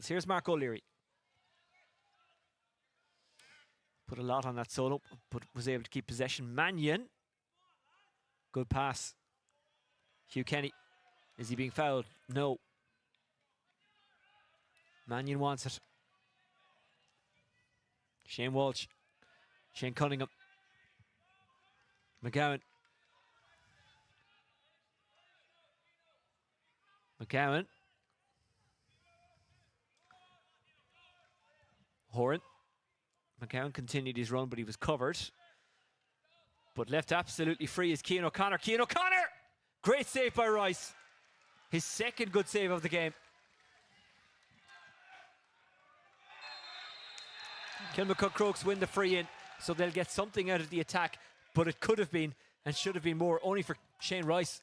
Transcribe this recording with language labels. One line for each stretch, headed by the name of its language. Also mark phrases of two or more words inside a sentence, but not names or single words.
English: Here's Mark O'Leary. Put a lot on that solo, but was able to keep possession. Mannion. Good pass. Hugh Kenny. Is he being fouled? No. Mannion wants it. Shane Walsh. Shane Cunningham. McGowan. McGowan. Horan. McGowan continued his run, but he was covered. But left absolutely free is Cian O'Connor. Cian O'Connor! Great save by Rice. His second good save of the game. Kilmacud Crokes win the free in, so they'll get something out of the attack, but it could have been and should have been more, only for Shane Rice.